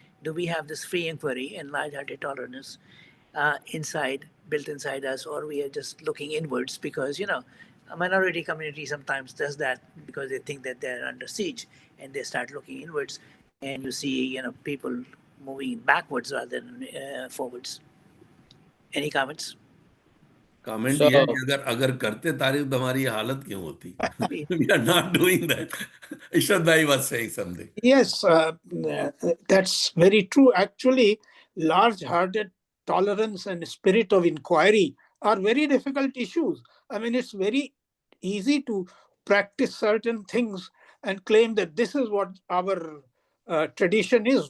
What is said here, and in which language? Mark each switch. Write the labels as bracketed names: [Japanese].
[English] Do we have this free inquiry and large-hearted tolerance built inside us, or we are just looking inwards because, a minority community sometimes does that because they think that they're under siege and they start looking inwards, and you see, people moving backwards rather than forwards. Any comments? [Hindi] Comment ये है कि अगर करते तारीफ तो हमारी हालत क्यों होती? [English] We are not doing that. Ishad Bhai was saying something. Yes, that's very true. Actually, large-hearted tolerance and spirit of inquiry are very difficult issues. I mean, it's very easy to practice certain things and claim that this is what our tradition is.